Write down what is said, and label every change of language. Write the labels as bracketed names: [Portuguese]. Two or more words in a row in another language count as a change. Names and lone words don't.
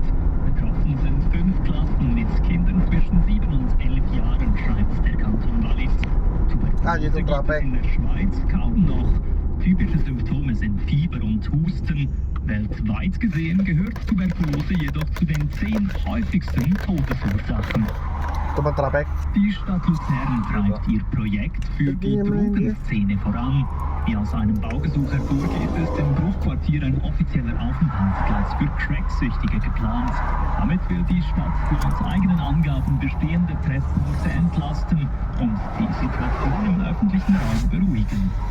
[German] Betroffen sind 5 Klassen mit Kindern zwischen 7 und 11 Jahren, schreibt der Kanton Wallis. Tuberkulose [Filipino] dito [German] gibt es [Filipino] traffic. [German] in der Schweiz kaum noch. Typische Symptome sind Fieber und Husten. Weltweit gesehen gehört Tuberkulose jedoch zu den 10 häufigsten Todesursachen. [Filipino] Ito ba traffic? [German] Die Stadt Luzern treibt ihr Projekt für die Drogenszene voran. Wie aus einem Baugesuch hervorgeht, ist im Bruchquartier ein offizieller Aufenthaltsplatz für Cracksüchtige geplant. Damit will die Stadt laut eigenen Angaben bestehende Treffpunkte entlasten und die Situation im öffentlichen Raum beruhigen.